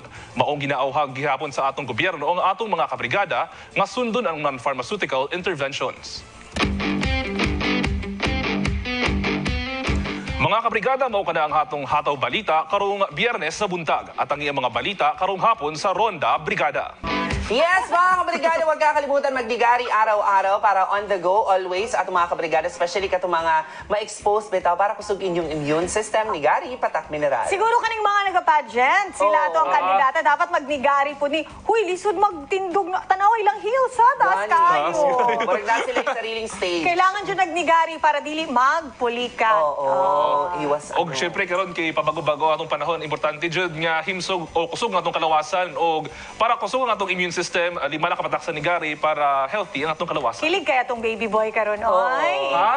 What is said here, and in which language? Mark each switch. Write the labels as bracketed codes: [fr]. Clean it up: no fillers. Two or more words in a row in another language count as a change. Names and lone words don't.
[ceb] Maong ginaawhag gihapon sa atong gobyerno ang atong mga kabrigada nga sundon ang [en] non-pharmaceutical interventions. [ceb] Mga kabrigada, mao kana ang hatong hataw balita karong Biyernes sa buntag at ang iyang mga balita karong hapon sa Ronda Brigada. Yes, mga kabrigada, [tl] huwag kakalimutan magdigari araw-araw [ceb] para [en] on the go always [ceb] at mga kabrigada, especially katong mga ma-expose bitaw para kusog inyong [en] immune system [ceb] ni Gari Patak Mineral. Siguro kaning mga nagpa-pageant, sila to ang kandidata, dapat magnigari po ni, huy, lisod magtindog na, tanaw ilang heels ha, taas kayo. [tl] Parang na sila yung sariling stage. [ceb] Kailangan dyan nagnigari para dili magpulikat. Iwas. Og syempre karon kay pabago-bago atong panahon, importante jud nga himsog o kusog nga atong kalawasan og para kusog ang atong [en] immune system, [ceb] lima na kapataksan ni Gary para healthy ang atong kalawasan. Kilig kaya tong baby boy karon, oy. Ha?